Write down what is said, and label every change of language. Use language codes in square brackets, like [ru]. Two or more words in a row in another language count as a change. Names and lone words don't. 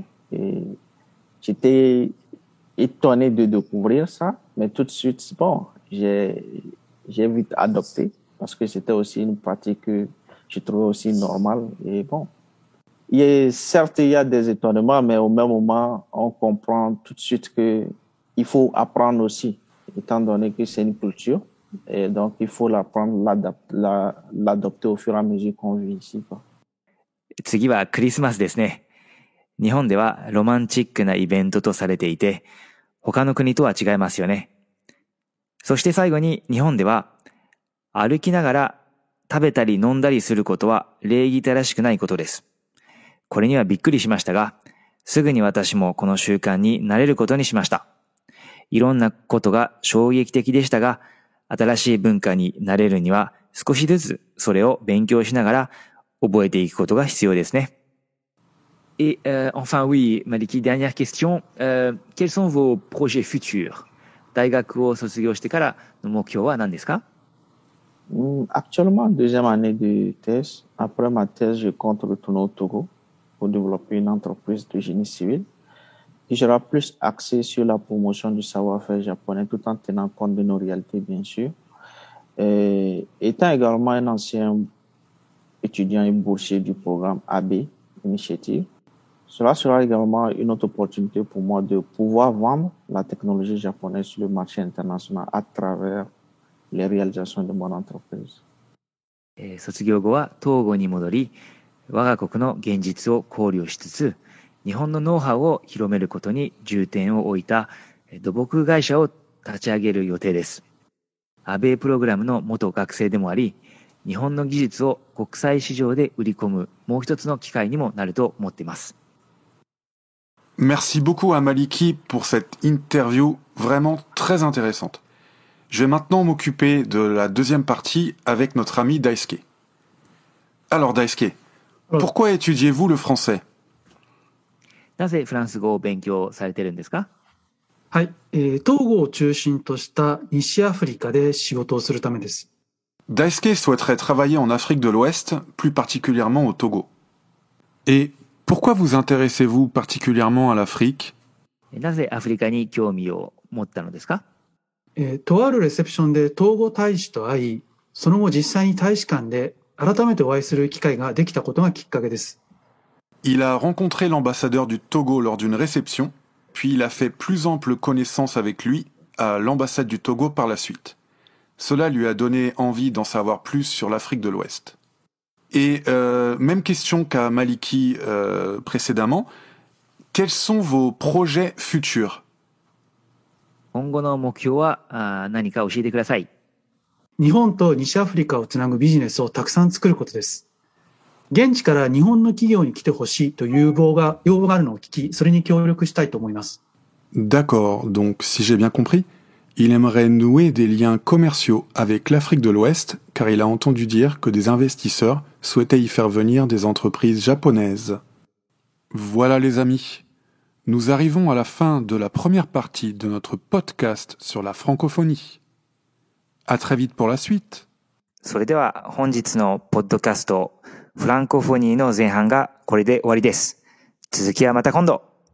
[fr] Et j'étais étonné de découvrir ça, mais tout de suite, bon, j'ai vite adopté parce que c'était aussi une pratique que je trouvais aussi normale. Et bon, certes, il y a des étonnements, mais au même moment, on comprend tout de suite que il faut apprendre aussi, étant donné que c'est une culture. Et donc, il faut l'apprendre, l'adopter au fur et à mesure qu'on vit ici, quoi. [ja] 次はクリスマスですね。日本ではロマンチックなイベントとされていて、他の国とは違いますよね。そして最後に日本では歩きながら食べたり飲んだりすることは礼儀正しくないことです。これにはびっくりしましたが、すぐに私もこの習慣に慣れることにしました。いろんなことが衝撃的でしたが、新しい文化に慣れるには少しずつそれを勉強しながら覚えていくことが必要ですね。 [fr] Et enfin oui, Maliki, dernière question. Quels sont vos projets futurs? [ja] 大学を卒業してからの目標は何ですか? [fr] Actuellement, deuxième année de thèse. Après ma thèse, je compte retourner au Togo pour développer une entreprise de génie civil qui sera plus axée sur la promotion du savoir-faire japonais tout en tenant compte de nos réalités, bien sûr. Et étant également un ancien étudiant et boursier du programme AB Initiative, cela sera également une autre opportunité pour moi de pouvoir vendre la technologie japonaise sur le marché international à travers les réalisations de mon entreprise. [ja] 卒業後は東郷に戻り、我が国の現実を考慮しつつ、日本のノウハウを広めることに重点を置いた土木会社を立ち上げる予定です。アベイプログラムの元学生でもあり、日本の技術を国際市場で売り込むもう一つの機会にもなると思っています。 [fr] Merci beaucoup à Maliki pour cette interview vraiment très intéressante. Je vais maintenant m'occuper de la deuxième partie avec notre ami Daisuke. Alors Daisuke, pourquoi étudiez-vous le français? [ja] なぜフランス語を勉強されているんですか? はい、トーゴを中心とした西アフリカで仕事をするためです。 [fr] Daisuke souhaiterait travailler en Afrique de l'Ouest, plus particulièrement au Togo. Et pourquoi vous intéressez-vous particulièrement à l'Afrique? [ja] なぜアフリカに興味を持ったのですか? とあるレセプションでトーゴ大使と会い、その後実際に大使館で改めてお会いする機会ができたことがきっかけです。 [fr] Il a rencontré l'ambassadeur du Togo lors d'une réception, puis il a fait plus ample connaissance avec lui à l'ambassade du Togo par la suite. Cela lui a donné envie d'en savoir plus sur l'Afrique de l'Ouest. Et même question qu'à Maliki précédemment, quels sont vos projets futurs? [ja] 今後の目標は何か教えてください。日本と西アフリカをつなぐビジネスをたくさん作ることです。現地から日本の企業に来てほしいという要望があるのを聞き、それに協力したいと思います。 [fr] D'accord, donc si j'ai bien compris, il aimerait nouer des liens commerciaux avec l'Afrique de l'Ouest car il a entendu dire que des investisseurs souhaitaient y faire venir des entreprises japonaises. Voilà les amis, nous arrivons à la fin de la première partie de notre podcast sur la francophonie. À très vite pour la suite. [ja] それでは本日のポッドキャストフランコフォニーの前半がこれで終わりです。続きはまた今度。